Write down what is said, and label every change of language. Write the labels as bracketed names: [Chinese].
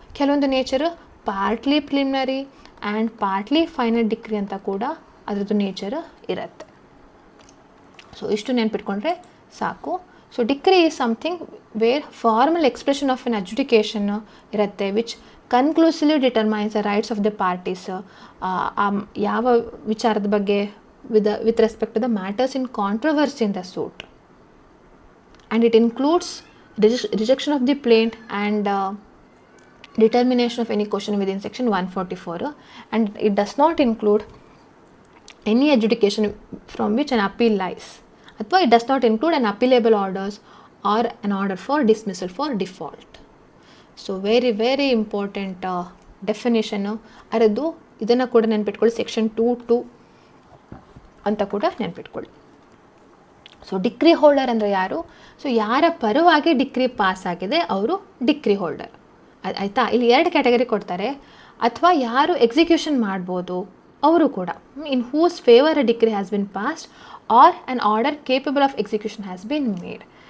[Kannada] ಕೆಲವೊಂದು [English] nature partly preliminary and partly final decree [Kannada] ಅಂತ ಕೂಡ ಅದರದ್ದು [English] nature [Kannada] ಇರುತ್ತೆ. [English] so [Kannada] ಇಷ್ಟು ನೆನ್ಪಿಟ್ಕೊಂಡ್ರೆ ಸಾಕು. [English] so decree is something where formal expression of an adjudication [Kannada] ಇರುತ್ತೆ, [English] Which conclusively determines the rights of the parties. [Kannada] ಯಾವ ವಿಚಾರದ ಬಗ್ಗೆ [English] with respect to the matters in controversy in the suit, and it includes rejection of the plaint and determination of any question within section 144, and it does not include any adjudication from which an appeal lies, [Kannada] athwa [English] it does not include an appealable orders or an order for dismissal for default. So very very important [Kannada] definition ಅದರದ್ದು ಇದನ್ನು ಕೂಡ ನೆನ್ಪಿಟ್ಕೊಳ್ಳಿ, section 2(2) ಅಂತ ಕೂಡ ನೆನ್ಪಿಟ್ಕೊಳ್ಳಿ. So degree holder ಅಂದರೆ ಯಾರು? So ಯಾರ ಪರವಾಗಿ ಡಿಗ್ರಿ ಪಾಸ್ ಆಗಿದೆ ಅವರು ಡಿಗ್ರಿ ಹೋಲ್ಡರ್. ಆಯಿತಾ? ಇಲ್ಲಿ 2 ಕ್ಯಾಟಗರಿ ಕೊಡ್ತಾರೆ. ಅಥವಾ ಯಾರು ಎಕ್ಸಿಕ್ಯೂಷನ್ ಮಾಡ್ಬೋದು ಅವರು ಕೂಡ, [English] In whose favour a decree has been passed or an order capable of execution has been made.